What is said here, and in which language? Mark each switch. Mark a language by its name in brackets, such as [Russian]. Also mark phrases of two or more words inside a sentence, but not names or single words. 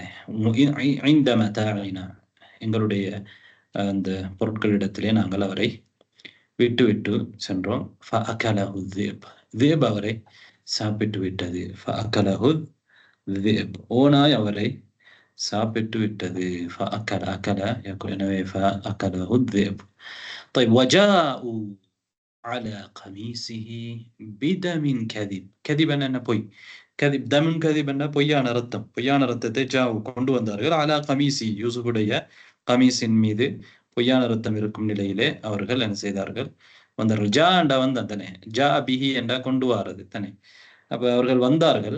[Tamil] இந்த மதாஇனா எங்களுடைய அந்த பொருட்களிடத்திலே நாங்கள் அவரை விட்டு சென்றோம். [Arabic] فأكله ذئب [Tamil] அவரை சாப்பிட்டு விட்டது. [Arabic] فأكله ذئب [Tamil] ஓநாய் அவரை சாப்பிட்டு விட்டது. [Arabic] فأكل எனவே فأكله ذئب. طيب وجاءوا على قميصه بدم كذب. [Tamil] كذب என்ன பொய், [Arabic] كذب دم كذب [Tamil] என்ன பொய்யான ரத்தத்தை கொண்டு வந்தார்கள். [Arabic] على قميص [Tamil] யூசுஃபுடைய கமீஸின் மீது பொய்யான ரத்தம் இருக்கும் நிலையிலே அவர்கள் என்ன செய்தார்கள்? வந்தார்கள். ஜா என்றா வந்த தானே, [Arabic] جاء به [Tamil] என்றா கொண்டு வாரது தானே. அப்ப அவர்கள் வந்தார்கள்.